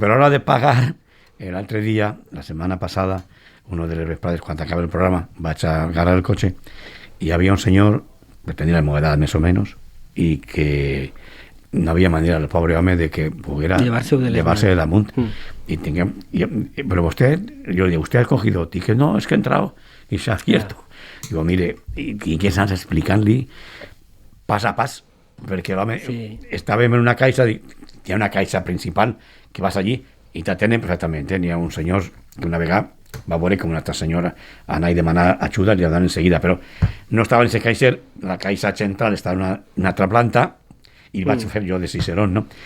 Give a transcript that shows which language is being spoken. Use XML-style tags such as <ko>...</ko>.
<ca>Però a l'hora de pagar, l'altre dia, la setmana passada, una de les vesprades, quan acaba el programa, vaig a agarrar el cotxe i hi havia un senyor, que tenia la meva edat més o menys, i que no havia manera, el pobre home, de que poguera llevarse de damunt.</ca> <es>Pero usted, yo le digo, ¿usted ha cogido ticket? No, es que he entrado y se ha abierto. Digo, mire,</es> <ca>i què saps explicant-li pas a pas, perquè l'home estàvem en una caixa, hi ha una caixa principal que vas allí i t'atenen perfectament. N'hi ha un senyor que una vegada va veure com una altra senyora anar i demanar ajuda, li donen enseguida, però no estava en aquesta caixa, la caixa central estava en una altra planta i vaig fer jo de Cicerón, no?</ca>